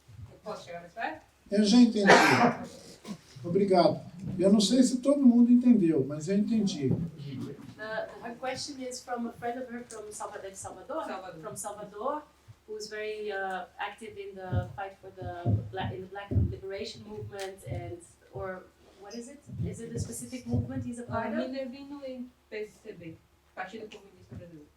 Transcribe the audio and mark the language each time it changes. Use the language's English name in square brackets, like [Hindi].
[Portuguese] Eu posso chegar mais perto? Eu já entendi. Obrigado. Eu não sei se todo mundo entendeu, mas eu entendi. [English] Her question is from a friend of her from Salvador, from Salvador, who's very active in the fight for the Black liberation movement, or what is it? Is it a specific movement he's a part of? [Portuguese] Minervino em PCB, Partido Comunista Brasileiro.